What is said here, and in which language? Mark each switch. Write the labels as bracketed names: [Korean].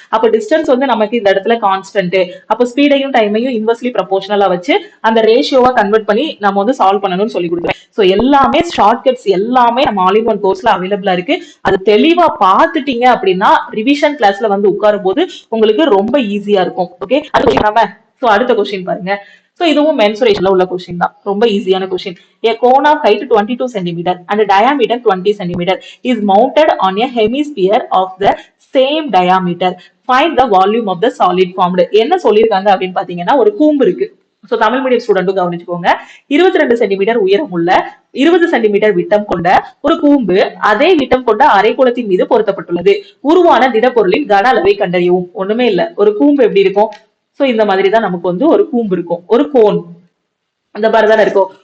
[Tamil] அப்ப டிஸ்டன்ஸ் வந்து நமக்கு இந்த இடத்துல கான்ஸ்டன்ட். அப்ப ஸ்பீடையும் டைமையும் இன்வெர்ஸ்லி ப்ரொபோர்ஷனலா வச்சு அந்த ரேஷியோவா கன்வெர்ட் பண்ணி நம்ம வந்து சால்வ் பண்ணணும்னு சொல்லி கொடுக்குறேன். சோ எல்லாமே ஷார்ட்கட்ஸ் எல்லாமே நம்ம ஆல் இன் ஒன் கோர்ஸ்ல அவைலபிளா இருக்கு. அது தெளிவா பாத்துட்டீங்க அப்படின்னா ரிவிஷன் கிளாஸ்ல வந்து உட்காரும் போது உங்களுக்கு ரொம்ப ஈஸியா இருக்கும். ஓகே, அது சோ அடுத்த கொஸ்டின் பாருங்க. சோ இதுவும் மென்சுரேஷன்ல உள்ள கொஸ்டின் தான், ரொம்ப ஈஸியான question. [English] A cone of height 22 cm and diameter 20 cm is mounted on a hemisphere of the same diameter. Find the volume of the solid formed. [Tamil] என்ன சொல்லிருக்காங்க அப்படின்னு பாத்தீங்கன்னா, ஒரு கூம்பு இருக்கு. சோ தமிழ் மீடியம் ஸ்டூடெண்ட்டும் கவனிச்சுக்கோங்க. 22 சென்டிமீட்டர் உயரம் உள்ள 20 சென்டிமீட்டர் விட்டம் கொண்ட ஒரு கூம்பு அதே விட்டம் கொண்ட அரைக்கோளத்தின் மீது பொருத்தப்பட்டுள்ளது. உருவான திடப்பொருளின் கன அளவை கண்டறியவும். ஒண்ணுமே இல்ல, ஒரு கூம்பு எப்படி இருக்கும், சோ இந்த மாதிரிதான் நமக்கு வந்து ஒரு கூம்பு இருக்கும், ஒரு கோன் அந்த மாதிரிதானே இருக்கும்.